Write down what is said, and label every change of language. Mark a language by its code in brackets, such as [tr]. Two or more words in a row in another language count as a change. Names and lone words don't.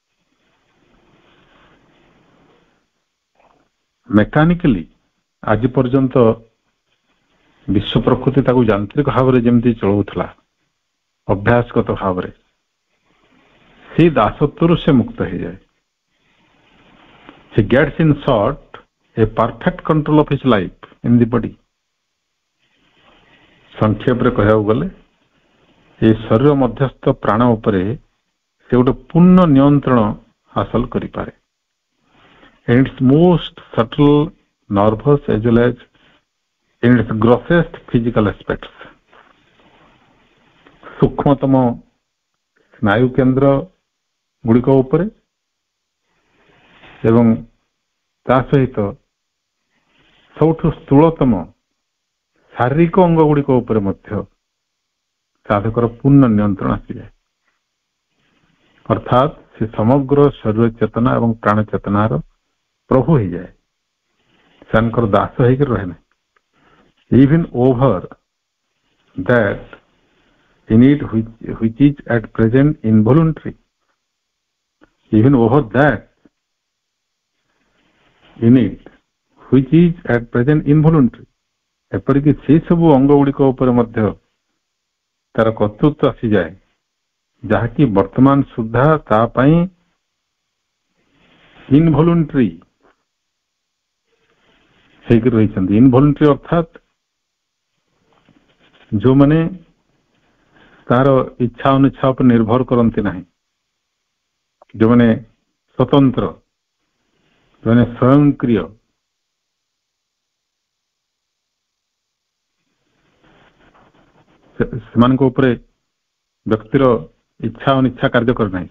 [or] ମେକାନିକାଲି ଆଜି ପର୍ଯ୍ୟନ୍ତ ବିଶ୍ୱ ପ୍ରକୃତି ତାକୁ ଯାନ୍ତ୍ରିକ ଭାବରେ ଯେମିତି ଚଳଉଥିଲା ଅଭ୍ୟାସଗତ ଭାବରେ, ସେଇ ଦାସତ୍ୱରୁ ସେ ମୁକ୍ତ ହେଇଯାଏ। [en] He gets in short a perfect control of his life in the body. [or] ସଂକ୍ଷେପରେ କହିବାକୁ ଗଲେ এই ଶରୀର ମଧ୍ୟସ୍ଥ ପ୍ରାଣ ଉପରେ ସେ ଗୋଟେ ପୂର୍ଣ୍ଣ ନିୟନ୍ତ୍ରଣ ହାସଲ କରିପାରେ। [en] And its most subtle, nervous as well as in its grossest physical aspects. [or] ସୂକ୍ଷ୍ମତମ ସ୍ନାୟୁ କେନ୍ଦ୍ର ଗୁଡିକ ଉପରେ ଏବଂ ତା ସହିତ ସବୁଠୁ ସ୍ଥୂଳତମ ଶାରୀରିକ ଅଙ୍ଗ ଗୁଡିକ ଉପରେ ମଧ୍ୟ ସାଧକର ପୂର୍ଣ୍ଣ ନିୟନ୍ତ୍ରଣ ଆସିଯାଏ। ଅର୍ଥାତ୍ ସେ ସମଗ୍ର ଶରୀର ଚେତନା ଏବଂ ପ୍ରାଣ ଚେତନାର ପ୍ରଭୁ ହେଇଯାଏ, ସେମାନଙ୍କର ଦାସ ହେଇକି ରହେ ନାହିଁ। [en] Even over that in it which is at present involuntary, even over that in it which is at present involuntary, [or] ଏପରିକି ସେଇ ସବୁ ଅଙ୍ଗ ଗୁଡିକ ଉପରେ ମଧ୍ୟ ତାର କର୍ତ୍ତୃତ୍ୱ ଆସିଯାଏ ଯାହାକି ବର୍ତ୍ତମାନ ସୁଦ୍ଧା ତା ପାଇଁ ଇନଭଲୁଣ୍ଟାରୀ ହେଇକି ରହିଛନ୍ତି। ଇନଭଲୁଣ୍ଟାରୀ ଅର୍ଥାତ୍ ଯୋଉମାନେ ତାର ଇଚ୍ଛା ଅନିଚ୍ଛା ଉପରେ ନିର୍ଭର କରନ୍ତି ନାହିଁ, ଯୋଉମାନେ ସ୍ୱତନ୍ତ୍ର, ଯୋଉମାନେ ସ୍ୱୟଂକ୍ରିୟ, ସେମାନଙ୍କ ଉପରେ ବ୍ୟକ୍ତିର ଇଚ୍ଛା ଅନିଚ୍ଛା କାର୍ଯ୍ୟ କରେ ନାହିଁ।